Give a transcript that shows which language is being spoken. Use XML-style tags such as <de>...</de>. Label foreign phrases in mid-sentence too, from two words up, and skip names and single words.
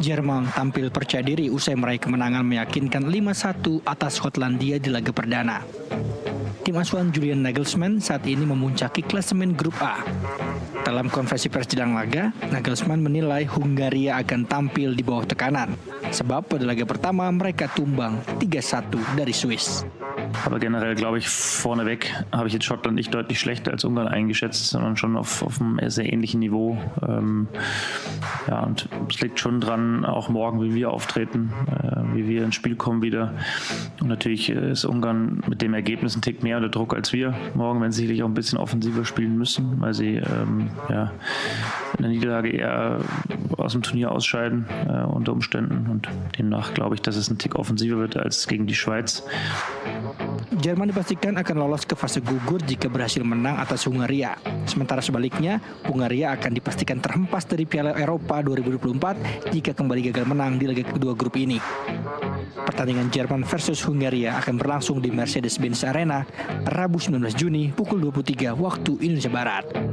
<id>Jerman tampil percaya diri usai meraih kemenangan meyakinkan 5-1 atas Skotlandia di laga perdana. Tim asuhan Julian Nagelsmann saat ini memuncaki klasemen grup A. Dalam konferensi pers jelang laga, Nagelsmann menilai Hungaria akan tampil di bawah tekanan. Sebab pada laga pertama mereka tumbang 3-1 dari Swiss.</id> <de>Aber generell glaube ich, vorneweg habe ich jetzt Schottland nicht deutlich schlechter als Ungarn eingeschätzt, sondern schon auf einem sehr ähnlichen Niveau. Ja, und es liegt schon dran, auch morgen, wie wir auftreten, wie wir ins Spiel kommen wieder. Und natürlich ist Ungarn mit dem Ergebnis ein Tick mehr unter Druck als wir. Morgen werden sie sicherlich auch ein bisschen offensiver spielen müssen, weil sie ja, in der Niederlage eher aus dem Turnier ausscheiden unter Umständen. Und demnach glaube ich, dass es ein Tick offensiver wird als gegen die Schweiz.</de> <id>Jerman dipastikan akan lolos ke fase gugur jika berhasil menang atas Hungaria. Sementara sebaliknya, Hungaria akan dipastikan terhempas dari Piala Eropa 2024 jika kembali gagal menang di laga kedua grup ini. Pertandingan Jerman versus Hungaria akan berlangsung di Mercedes-Benz Arena Rabu 19 Juni pukul 23 waktu Indonesia Barat.</id>